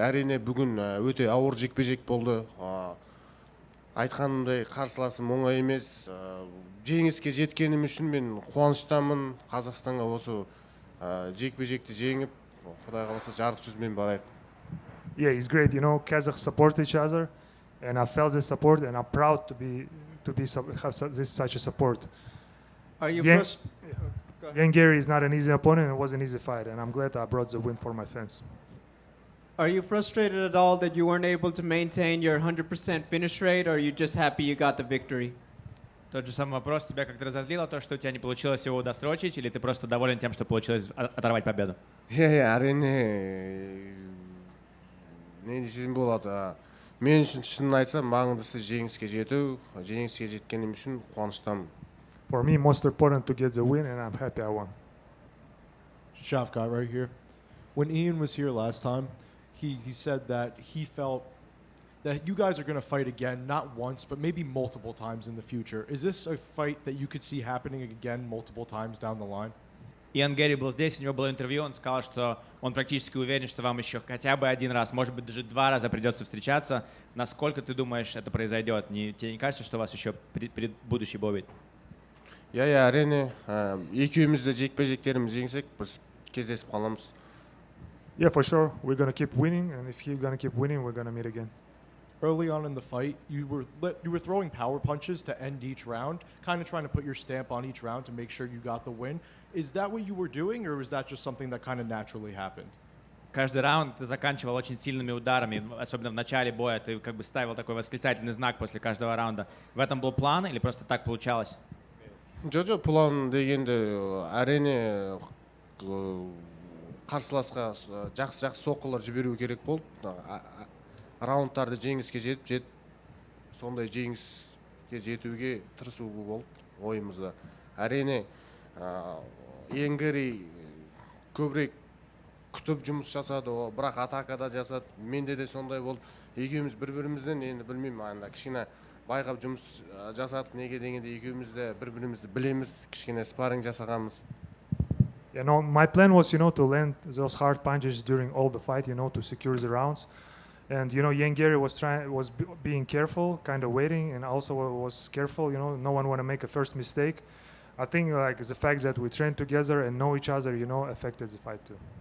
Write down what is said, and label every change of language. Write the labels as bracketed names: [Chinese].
[Kazakh] Әрине бүгін өте ауыр жекпе-жек болды. Айтқанымдай қарсыласым оңай емес. Жеңіске жеткенім үшін мен қуаныштамын. Қазақстанға осы жекпе-жекті жеңіп, Құдай қаласа жарық жүзбен барайық. [English] Yeah, it's great. You know, Kazakhs support each other, and I felt the support, and I'm proud have this such a support. Are you Yeah. frust- Go ahead. Yan Gary is not an easy opponent, and it was an easy fight, and I'm glad I brought the win for my fans. Are you frustrated at all that you weren't able to maintain your 100% finish rate, or are you just happy you got the victory? [Russian] Тот же самый вопрос. Тебя как-то разозлило то, что у тебя не получилось его досрочить, или ты просто доволен тем, что получилось оторвать победу? [Kazakh] Әрине не десем болады. Мен үшін шынын айтсам, маңыздысы жеңіске жету. Жеңіске жеткенім үшін қуаныштамын. [English] For me, most important to get the win, and I'm happy I won. Shavkat right here. When Ian was here last time, he said that he felt that you guys are going to fight again, not once, but maybe multiple times in the future. Is this a fight that you could see happening again multiple times down the line? [Russian] Иэн Гэри был здесь, у него было интервью, он сказал, что он практически уверен, что вам еще хотя бы один раз, может быть, даже 2 раза придется встречаться. Насколько ты думаешь, это произойдет? Тебе не кажется, что у вас еще будущий бой будет? [Kazakh] Әрине екеуміз де жекпе-жектеріміз жеңсек, біз кездесіп қаламыз. [English] Yeah, for sure. We're gonna keep winning, and if he's gonna keep winning, we're gonna meet again. Early on in the fight, you were throwing power punches to end each round, kind of trying to put your stamp on each round to make sure you got the win. Is that what you were doing, or was that just something that kind of naturally happened? [Russian] Каждый раунд ты заканчивал очень сильными ударами, особенно в начале боя. Ты как бы ставил такой восклицательный знак после каждого раунда. В этом был план или просто так получалось? [Kazakh] Жо-жо, план дегенде әрине қарсыласқа жақсы соққылар жіберу керек болды. Раундтарды жеңіске жетіп, сондай жеңіске жетуге тырысу болды ойымызда. Әрине Иэн Гэри көбірек күтіп жұмыс жасады, бірақ атакада жасады. Менде де сондай болды. Екеуміз бір-бірімізден енді білмеймін, анда кішкене байқап жұмыс жасадық. Неге дегенде екеуміз де бір-бірімізді білеміз, кішкене спарринг жасағанбыз. [English] You know, my plan was, to land those hard punches during all the fight, to secure the rounds. And, Iэн Гэри was being careful, kind of waiting, and also was careful, no one want to make a first mistake. I think, the fact that we trained together and know each other, affected the fight too.